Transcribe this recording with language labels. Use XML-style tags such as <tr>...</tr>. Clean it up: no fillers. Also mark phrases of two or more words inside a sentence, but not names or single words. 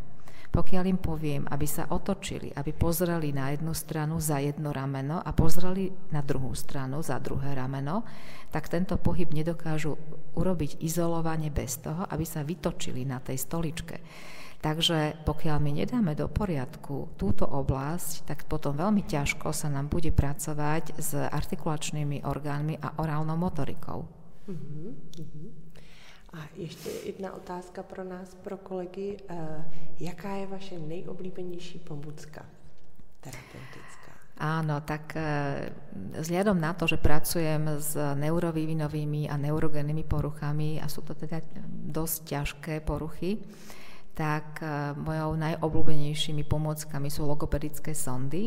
<sk>Pokiaľ im poviem, aby sa otočili, aby pozreli na jednu stranu za jedno rameno a pozreli na druhú stranu za druhé rameno, tak tento pohyb nedokážu urobiť izolovane bez toho, aby sa vytočili na tej stoličke. Takže pokiaľ my nedáme do poriadku túto oblasť, tak potom veľmi ťažko sa nám bude pracovať s artikulačnými orgánmi a orálnou motorikou.</sk> <cs>A ještě jedna otázka pro nás, pro kolegy. Jaká je vaše nejoblíbenější pomůcka terapeutická?</cs> <sk>Áno, tak vzhľadom na to, že pracujem s neurovývinovými a neurogennými poruchami a sú to teda dosť ťažké poruchy, tak mojou najobľúbenejšími pomôckami sú logopedické sondy.</sk>